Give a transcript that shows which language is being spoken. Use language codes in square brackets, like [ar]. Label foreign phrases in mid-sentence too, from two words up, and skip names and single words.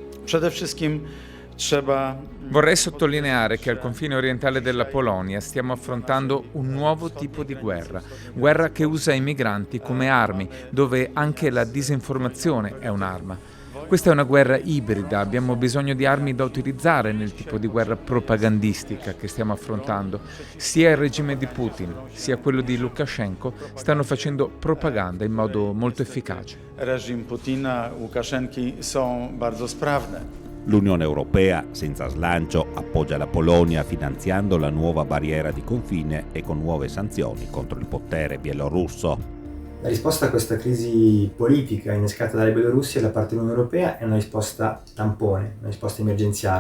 [it] Vorrei sottolineare che al confine orientale della Polonia stiamo affrontando un nuovo tipo di guerra che usa i migranti come armi, dove anche la disinformazione è un'arma. Questa è una guerra ibrida, abbiamo bisogno di armi da utilizzare nel tipo di guerra propagandistica che stiamo affrontando. Sia il regime di Putin, sia quello di Lukashenko stanno facendo propaganda in modo molto efficace. [pl] Reżim Putina, Łukaszenki są bardzo sprawne. [it] L'Unione Europea, senza slancio, appoggia la Polonia finanziando la nuova barriera di confine e con nuove sanzioni contro il potere bielorusso. La risposta a questa crisi politica innescata dalla Bielorussia da parte dell'Unione Europea è una risposta tampone, una risposta emergenziale.